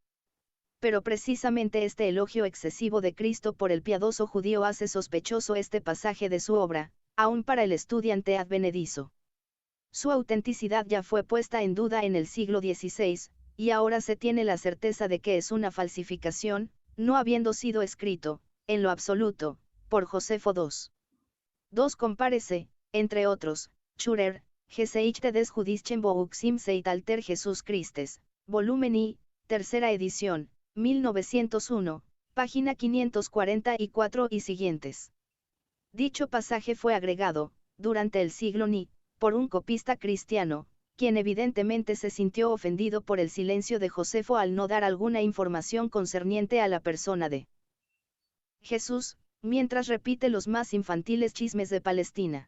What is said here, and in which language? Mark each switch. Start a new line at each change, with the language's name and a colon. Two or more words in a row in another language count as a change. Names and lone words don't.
Spanish: Pero precisamente este elogio excesivo de Cristo por el piadoso judío hace sospechoso este pasaje de su obra, aun para el estudiante advenedizo. Su autenticidad ya fue puesta en duda en el siglo XVI, y ahora se tiene la certeza de que es una falsificación, no habiendo sido escrito, en lo absoluto, por Josefo II. 2 compárese, entre otros, Schurer, Geschichte des Judischen Bouchs im Zeitalter Jesus Christes, volumen I, tercera edición, 1901, página 544 y siguientes. Dicho pasaje fue agregado, durante el siglo Ni, por un copista cristiano, quien evidentemente se sintió ofendido por el silencio de Josefo al no dar alguna información concerniente a la persona de Jesús, mientras repite los más infantiles chismes de Palestina.